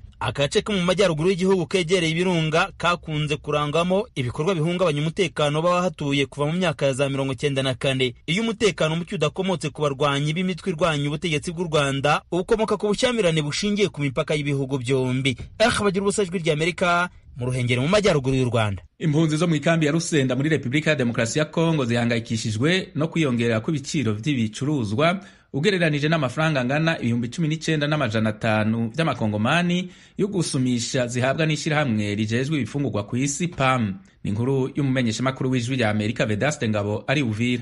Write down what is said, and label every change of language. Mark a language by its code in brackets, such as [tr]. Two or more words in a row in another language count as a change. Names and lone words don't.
[rw] Agace ko mu majyaruguru y'igihugu kegereye ibirunga kakunze kurangamo ibikorwa bihungabanya umutekano b'abahatuye kuva mu myaka ya za 1994. Iyo umutekano muke udakomotse ku barwanyi b'imitwe irwanya ubutegetsi bw'u Rwanda ukomoka ku bushyamirane bushingiye ku mipaka y'ibihugu byombi. Bagira ubusajwi ry'Amerika mu Ruhengeri mu majyaruguru y'u Rwanda. Impunzi zo mu ikambi ya Rusenda muri Republika ya Demokarasi ya Kongo zihangayikishijwe no kwiyongera kw'ibiciro vy'ibicuruzwa ugereranije n'amafaranga angana 19,500 by'amakongomani yo gusumisha zihabwa n'ishyirahamwe rijejwe ibifungurwa ku isi PAM. [rn] Ni inkuru y'umumenyeshamakuru w'ijwi rya Amerika Vedaste Ngabo ari Uvira.